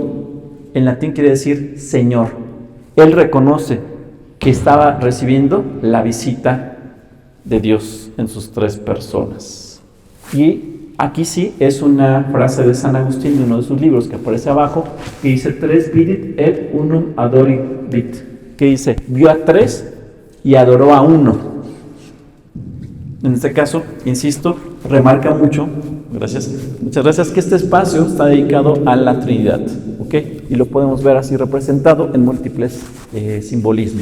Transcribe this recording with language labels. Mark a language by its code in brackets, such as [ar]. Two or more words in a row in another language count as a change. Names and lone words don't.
[es] En latín quiere decir Señor. Él reconoce que estaba recibiendo la visita de Dios en sus tres personas. Y aquí sí es una frase de San Agustín de uno de sus libros que aparece abajo, que dice [la] tres vidit et unum adorabit, [es] que dice vio a tres y adoró a uno. En este caso, insisto, remarca mucho, muchas gracias, que este espacio está dedicado a la Trinidad, ¿ok? Y lo podemos ver así representado en múltiples simbolismos.